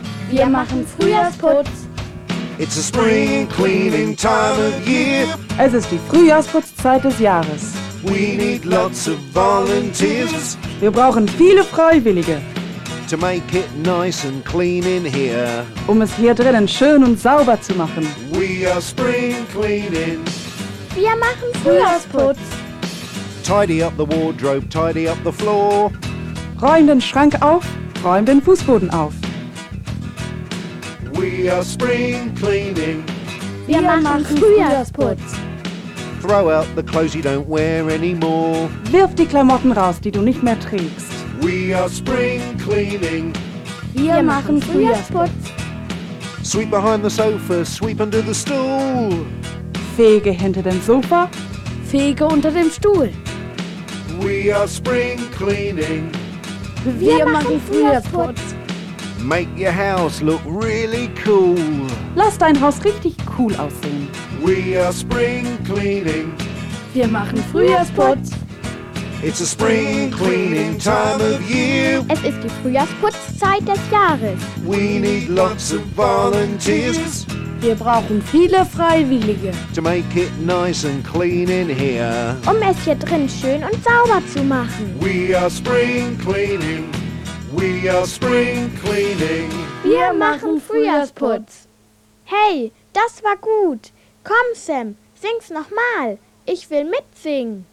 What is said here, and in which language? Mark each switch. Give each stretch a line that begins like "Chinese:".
German: Wir machen Frühjahrsputz.
English: It's a spring cleaning time of year.
German: Es ist die Frühjahrsputzzeit des Jahres.
English: We need lots of volunteers.
German: Wir brauchen viele Freiwillige.
English: To make it nice and clean in here.
German: Um es hier drinnen schön und sauber zu machen.
English: We are spring cleaning.
German: Wir machen Frühjahrsputz.
English: Tidy up the wardrobe, tidy up the floor.
German: Räum den Schrank auf, räum den Fußboden auf.
English: We are spring cleaning.
German: Wir machen Frühjahrsputz.
English: Throw out the clothes you don't wear anymore.
German: Wirf die Klamotten raus, die du nicht mehr trägst.
English: We are spring cleaning.
German: Wir machen Frühjahrsputz.
English: Sweep behind the sofa, sweep under the stool.
German: Fege hinter dem Sofa, fege unter dem Stuhl.
English: We are spring cleaning.
German: Wir machen Frühjahrsputz.
English: Make your house look really cool.
German: Lass dein Haus richtig cool aussehen.
English: We are spring cleaning.
German: Wir machen Frühjahrsputz.
English: It's a spring cleaning time of year.
German: Es ist die Frühjahrsputzzeit des Jahres.
English: We need lots of volunteers.
German: Wir brauchen viele Freiwillige.
English: To make it nice and clean in here.
German: Um es hier drin schön und sauber zu machen.
English: We are spring cleaning. We are spring cleaning.
German: Wir machen Frühjahrsputz. Hey, das war gut. Komm, Sam, sing's nochmal. Ich will mitsingen.